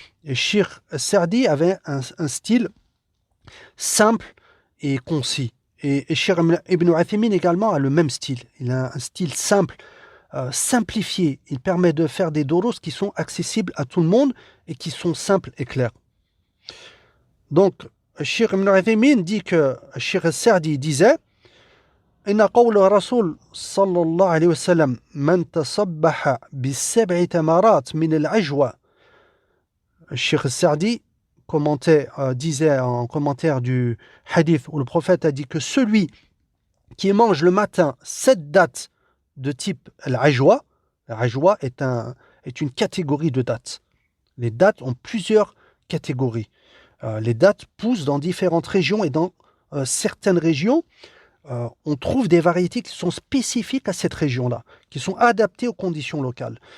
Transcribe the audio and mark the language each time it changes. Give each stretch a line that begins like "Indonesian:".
French: Et Cheikh Sa'di avait un style simple et concis. Et Cheikh Ibn Uthaymin également a le même style. Il a un style simple, simplifié. Il permet de faire des doros qui sont accessibles à tout le monde et qui sont simples et clairs. Donc, Cheikh Ibn Uthaymin dit que Cheikh Sa'di disait
Arabic: إن قول الرسول صلى الله عليه وسلم من تصبح ب7 تمرات من العجوة.
French: Cheikh Sa'di disait en commentaire du hadith où le prophète a dit que celui qui mange le matin 7 dattes de type al-ajwa, l'ajwa est une catégorie de dattes. Les dattes ont plusieurs catégories. Les dattes poussent dans différentes régions et dans certaines régions, on trouve des variétés qui sont spécifiques à cette région-là, qui sont adaptées aux conditions locales.